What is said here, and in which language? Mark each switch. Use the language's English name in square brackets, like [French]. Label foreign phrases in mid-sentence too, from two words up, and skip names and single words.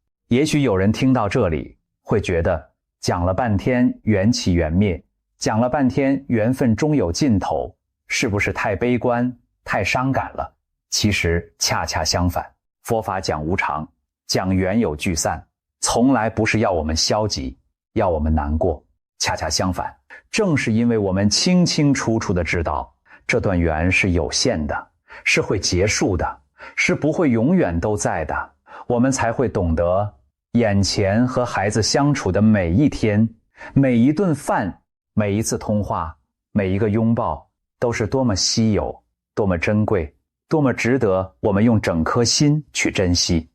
[Chinese] 也許有人聽到這裡會覺得，講了半天緣起緣滅，講了半天緣分終有盡頭，是不是太悲觀太傷感了？其實恰恰相反，佛法講無常，講緣有聚散，從來不是要我們消極，要我們難過。恰恰相反，正是因為我們清清楚楚地知道這段緣是有限的，是會結束的，是不會永遠都在的，我們才會懂得眼前和孩子相處的每一天，每一頓飯，每一次通話，每一個擁抱，都是多麼稀有，多麼珍貴，多麼值得我們用整顆心去珍惜。